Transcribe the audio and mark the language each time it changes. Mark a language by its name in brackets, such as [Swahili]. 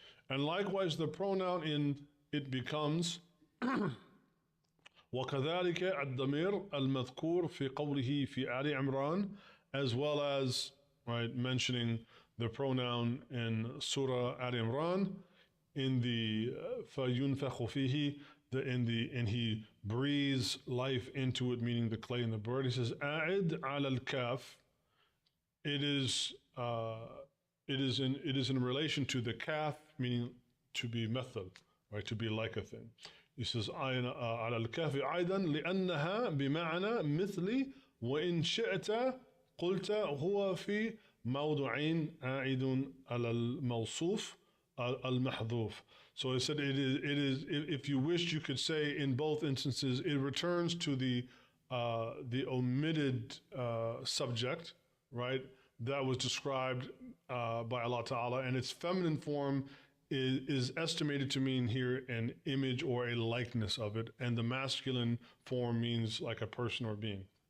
[English] And likewise the pronoun in it becomes [Arabic] وَكَذَلِكَ الضَّمِيرُ الْمَذْكُورُ فِي قَوْلِهِ فِي آلِ عِمْرَانَ, [English] as well as, right, mentioning the pronoun in Surah Al Imran in the [Arabic] فَيُنْفَخُ فِيهِ, [English] and he breathes life into it, meaning the clay and the bird. He says, [Arabic] "A'id ala al-kaf." [English] It is in relation to the kaf, meaning to be method, right? To be like a thing. He says, [Arabic] "Ala al-kaf aidan لأنها بمعنى مثلي وإن شئت قلت هو في موضعين عائد على الموصوف المحذوف." [English] So he said, it is, if you wished, you could say in both instances, it returns to the the omitted subject, right? That was described by Allah Ta'ala, and its feminine form is estimated to mean here an image or a likeness of it, and the masculine form means like a person or being.